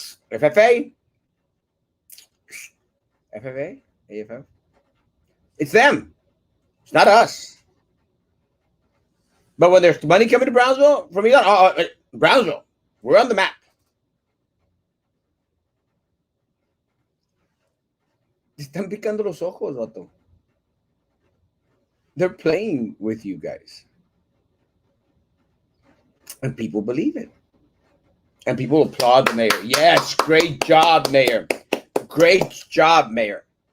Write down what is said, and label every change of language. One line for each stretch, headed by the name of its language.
English: FFA. FFA? AFF? It's them. It's not us. But when there's money coming to Brownsville from Elon, Brownsville, we're on the map.
Spanish: Están picando los ojos, vato.
English: They're playing with you guys. And people believe it. And people applaud the mayor. Yes, great job, mayor. Great job, mayor.